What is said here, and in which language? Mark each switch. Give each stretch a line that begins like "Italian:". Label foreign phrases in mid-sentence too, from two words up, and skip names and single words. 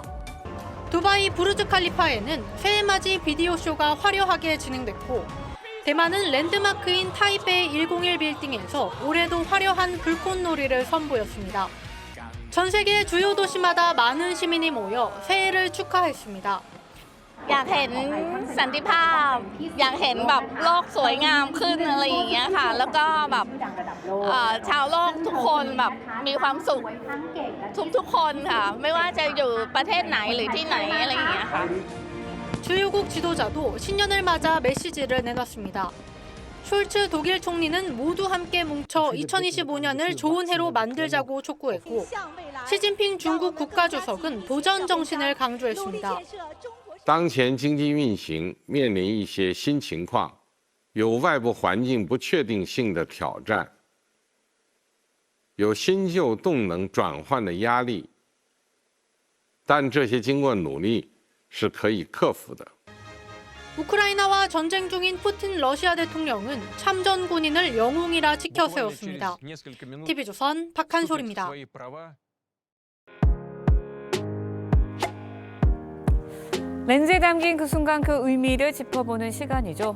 Korean: 두바이 부르즈 칼리파에는 새해맞이 비디오쇼가 화려하게 진행됐고 대만은 랜드마크인 타이베이 101 빌딩에서 올해도 화려한 불꽃놀이를 선보였습니다. 전 세계 주요 도시마다 많은 시민이 모여 새해를 축하했습니다.
Thai: อยากเห็นสันติภาพอยากเห็นแบบโลกสวยงามขึ้นอะไรอย่างเงี้ยค่ะแล้วก็แบบชาวโลกทุกคนแบบมีความสุขทุกคนค่ะไม่ว่าจะอยู่ประเทศไหนหรือที่ไหนอะไรอย่างเงี้ยค่ะ
Korean: 주요국 지도자도 신년을 맞아 메시지를 내놨습니다. 숄츠 독일 총리는 모두 함께 뭉쳐 2025년을 좋은 해로 만들자고 촉구했고 시진핑 중국 국가주석은 도전 정신을 강조했습니다.
Chinese: 当前经济运行面临一些新情况，有外部环境不确定性的挑战，有新旧动能转换的压力，但这些经过努力是可以克服的。
Korean: 우크라이나와 전쟁 중인 푸틴 러시아 대통령은 참전 군인을 영웅이라 지켜 세웠습니다. TV조선 박한솔입니다. 렌즈에 담긴 그 순간 그 의미를 짚어보는 시간이죠.